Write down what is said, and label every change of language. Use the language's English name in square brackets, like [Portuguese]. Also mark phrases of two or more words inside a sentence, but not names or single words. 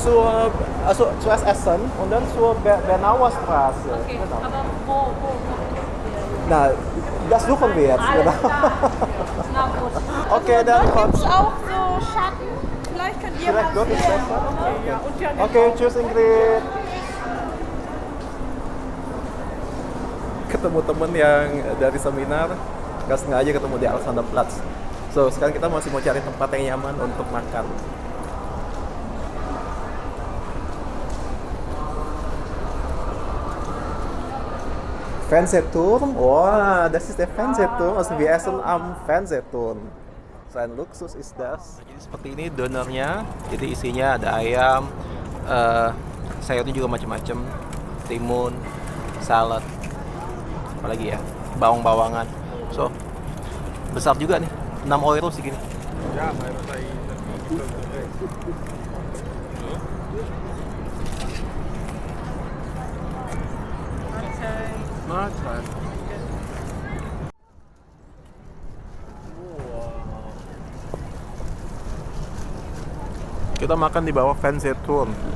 [German] Also zuerst essen und dann zur Bernauer Straße. Okay, Genau. aber wo macht Na, das suchen wir jetzt. Alles Genau. klar. Na gut. Okay, dann Dort kommt. gibt es auch so Schatten. Vielleicht könnt ihr Vielleicht was dort ist sehen. besser. Ja, und ja, Okay, tschüss Ingrid. [Indonesian] Ketemu temen yang dari seminar, nggak sengaja ketemu di Alexanderplatz. So, sekarang kita masih mau cari tempat yang nyaman untuk makan. [German] Fernsehturm, wah, das ist der Fernsehturm. Also wir essen am Fernsehturm. So ein Luxus ist das. [Indonesian] Jadi seperti ini donernya. Jadi isinya ada ayam, sayurnya juga macam-macam, timun, salad, apalagi ya, bawang-bawangan. So besar juga nih, 6 euro segini. Ja, maar dat hij Mahlzeit. Kita makan di bawah Fernsehturm.